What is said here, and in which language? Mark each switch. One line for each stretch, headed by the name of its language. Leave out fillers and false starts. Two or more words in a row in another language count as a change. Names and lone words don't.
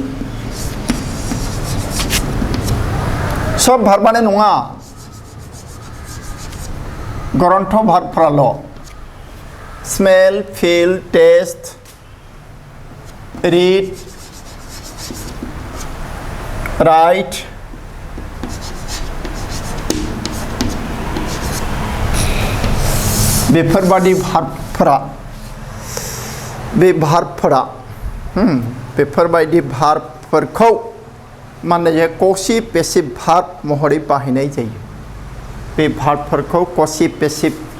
Bodo: सब भार्बानो नङा गरन्थ भार्बफ्राल
English: smell feel taste read write
Bodo: बेफोरबादि भार्बफोरा बे भार्बफोरा बेफोरबायदि भार्बफोरखौ माने quasi-passive भार्ब महरै बाहायनाय जायो बे भार्बफोरखौ quasi-passive